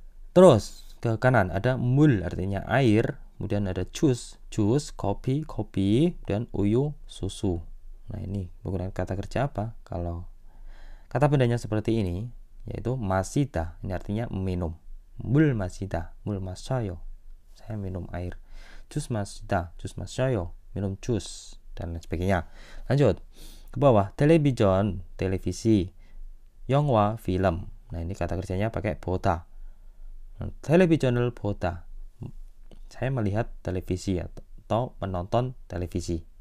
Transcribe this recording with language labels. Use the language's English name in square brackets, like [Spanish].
[Indonesian] Terus ke kanan ada 물 artinya air, kemudian ada jus, kopi, dan uyu, susu. Nah, ini menggunakan kata kerja apa? Kalau kata bendanya seperti ini, yaitu masida, ini artinya minum. [Korean] 물 마시다, 물 마셔요, [Indonesian] saya minum air. [Korean] jus 마시다, jus 마셔요, [Indonesian] minum jus, dan lain sebagainya. Lanjut ke bawah, television, televisi, 영화, film. Nah, ini kata kerjanya pakai 보다. [Korean] television을 보다, [Indonesian] saya melihat televisi atau menonton televisi.